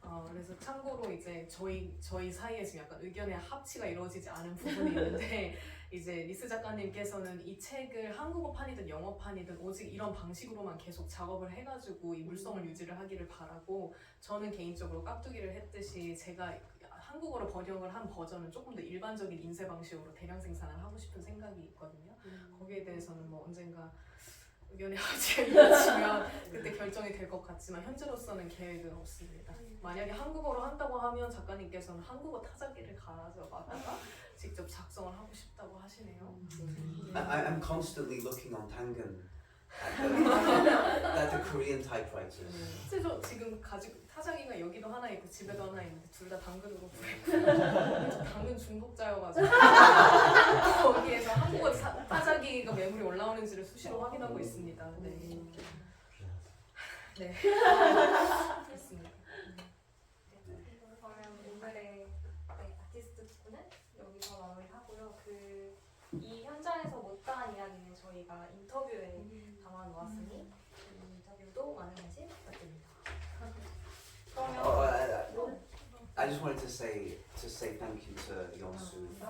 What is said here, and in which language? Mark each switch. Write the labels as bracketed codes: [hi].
[ko] 그래서 참고로 이제 저희 사이에 지금 약간 의견의 합치가 이루어지지 않은 부분이 있는데 이제 리스 작가님께서는 이 책을 한국어판이든 영어판이든 오직 이런 방식으로만 계속 작업을 해가지고 이 물성을 유지를 하기를 바라고 저는 개인적으로 깍두기를 했듯이 제가 한국어로 번역을 한 버전은 조금 더 일반적인 인쇄 방식으로 대량 생산을 하고 싶은 생각이 있거든요. 거기에 대해서는 뭐 언젠가 의견의 합치가 이루어지면 그때 결정이 될 것 같지만 현재로서는 계획은 없습니다. 만약에 한국어로 한다고 하면 작가님께서는 한국어 타자기를 가져가다가 직접 작성을 하고 싶다고 하시네요. [en] I'm constantly looking on Tangan at the Korean typewriters. [ko] 실제 저 지금 가지고 타자기가 여기도 하나 있고 집에도 하나 있는데 둘 다 당근으로 구했어요. 당근 중독자여가지고 거기에서 한국어 타자기가 매물이 올라오는지를 수시로 확인하고 있습니다. 네. 네. 그렇습니다. 그러면 오늘의 아티스트 부분은 여기서 마무리하고요. 이 현장에서 못다한 이야기는 저희가 인터뷰에 담아놓았으니 그 인터뷰도 많은 관심 부탁드립니다. 그러면 [en] I just wanted to say thank you to Yeonsu.